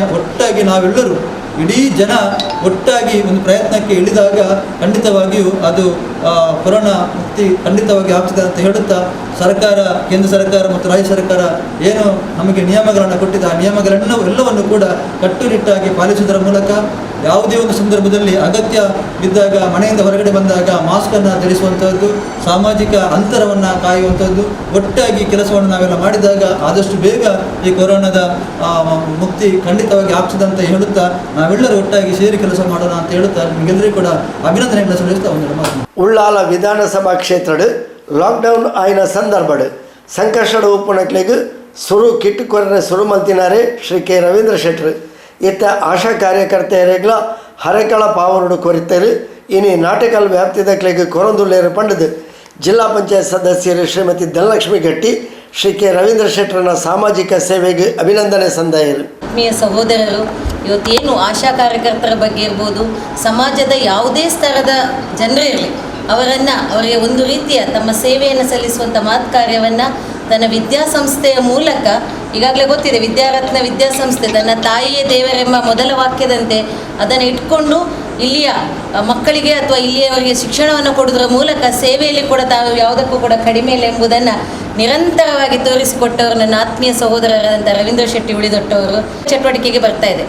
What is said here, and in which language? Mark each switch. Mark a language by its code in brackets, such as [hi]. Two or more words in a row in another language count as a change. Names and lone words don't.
[kn] ಒಟ್ಟಾಗಿ ನಾವೆಲ್ಲರೂ ಇಡೀ ಜನ ಒಟ್ಟಾಗಿ ಒಂದು ಪ್ರಯತ್ನಕ್ಕೆ ಇಳಿದಾಗ ಖಂಡಿತವಾಗಿಯೂ ಅದು ಕೊರೋನಾ ಮುಕ್ತಿ ಖಂಡಿತವಾಗಿ ಆಗ್ತದೆ ಅಂತ ಹೇಳುತ್ತಾ, ಸರ್ಕಾರ, ಕೇಂದ್ರ ಸರ್ಕಾರ ಮತ್ತು ರಾಜ್ಯ ಸರ್ಕಾರ ಏನು ನಮಗೆ ನಿಯಮಗಳನ್ನು ಕೊಟ್ಟಿದೆ ಆ ನಿಯಮಗಳೆಲ್ಲವನ್ನು ಕೂಡ ಕಟ್ಟುನಿಟ್ಟಾಗಿ ಪಾಲಿಸುವುದರ ಮೂಲಕ ಯಾವುದೇ ಒಂದು ಸಂದರ್ಭದಲ್ಲಿ ಅಗತ್ಯ ಬಿದ್ದಾಗ ಮನೆಯಿಂದ ಹೊರಗಡೆ ಬಂದಾಗ ಮಾಸ್ಕನ್ನು ಧರಿಸುವಂಥದ್ದು, ಸಾಮಾಜಿಕ ಅಂತರವನ್ನು ಕಾಯುವಂಥದ್ದು, ಒಟ್ಟಾಗಿ ಕೆಲಸವನ್ನು ನಾವೆಲ್ಲ ಮಾಡಿದಾಗ ಆದಷ್ಟು ಬೇಗ ಈ ಕೊರೋನಾದ ಮುಕ್ತಿ ಖಂಡಿತವಾಗಿ ಆಗ್ತದೆ ಅಂತ ಹೇಳುತ್ತಾ ನಾವೆಲ್ಲರೂ ಒಟ್ಟಾಗಿ ಸೇರಿ ಕೆಲಸ ಮಾಡೋಣ ಅಂತ ಹೇಳುತ್ತಾ ನಿಮಗೆಲ್ಲರಿಗೂ ಕೂಡ ಅಭಿನಂದನೆಗಳನ್ನು ಸಲ್ಲಿಸ್ತಾ ಒಂದು ಮಾತು. [tcy] ಉಳ್ಳಾಲ ವಿಧಾನಸಭಾ ಕ್ಷೇತ್ರ ಲಾಕ್ಡೌನ್ ಆಯ್ನ ಸಂದರ್ಭ ಸಂಕಷ್ಟ ಉಪನಕ್ಲೆಗ್ ಸುರು ಕಿಟ್ಟುಕೊರನೆ ಸುರು ಮಲ್ತಿನಾರೆ ಶ್ರೀ ಕೆ ರವೀಂದ್ರ ಶೆಟ್ಟರ್ ಇತ್ತ ಆಶಾ ಕಾರ್ಯಕರ್ತೆಯರೆಗ್ಲ ಹರೆಕಳ ಪಾವರುಡು ಕೊರಿತರು ಇನಿ ನಾಟಕಲ್ ವ್ಯಾಪ್ತಿದಕ್ಲೆಗ್ ಕೊರೊಂದುಲ್ಲೇರು ಪಂಡದು ಜಿಲ್ಲಾ ಪಂಚಾಯತ್ ಸದಸ್ಯರು ಶ್ರೀಮತಿ ಧನಲಕ್ಷ್ಮಿ ಗಟ್ಟಿ ಶ್ರೀ ಕೆ ರವೀಂದ್ರ ಶೆಟ್ಟರ್ನ ಸಾಮಾಜಿಕ ಸೇವೆಗೆ ಅಭಿನಂದನೆ ಸಂದಾಯರು. [kn] ಆತ್ಮೀಯ ಸಹೋದರರು, ಇವತ್ತೇನು ಆಶಾ ಕಾರ್ಯಕರ್ತರ ಬಗ್ಗೆ ಇರ್ಬೋದು, ಸಮಾಜದ ಯಾವುದೇ ಸ್ತರದ ಜನರೇ ಇರಲಿ, ಅವರಿಗೆ ಒಂದು ರೀತಿಯ ತಮ್ಮ ಸೇವೆಯನ್ನು ಸಲ್ಲಿಸುವಂಥ ಮಹತ್ ಕಾರ್ಯವನ್ನು ತನ್ನ ವಿದ್ಯಾಸಂಸ್ಥೆಯ ಮೂಲಕ, ಈಗಾಗಲೇ ಗೊತ್ತಿದೆ ವಿದ್ಯಾರತ್ನ ವಿದ್ಯಾಸಂಸ್ಥೆ ತನ್ನ ತಾಯಿಯೇ ದೇವರೆಂಬ ಮೊದಲ ವಾಕ್ಯದಂತೆ ಅದನ್ನು ಇಟ್ಕೊಂಡು ಇಲ್ಲಿಯ ಮಕ್ಕಳಿಗೆ ಅಥವಾ ಇಲ್ಲಿಯವರಿಗೆ ಶಿಕ್ಷಣವನ್ನು ಕೊಡುವುದರ ಮೂಲಕ ಸೇವೆಯಲ್ಲಿ ಕೂಡ ತಾವು ಯಾವುದಕ್ಕೂ ಕೂಡ ಕಡಿಮೆ ಇಲ್ಲ ಎಂಬುದನ್ನು ನಿರಂತರವಾಗಿ ತೋರಿಸಿಕೊಟ್ಟವರು ನನ್ನ ಆತ್ಮೀಯ ಸಹೋದರರಾದಂಥ ರವೀಂದ್ರ ಶೆಟ್ಟಿ ಉಳಿದೊಟ್ಟವರು ಚಟುವಟಿಕೆಗೆ ಬರ್ತಾ ಇದೆ.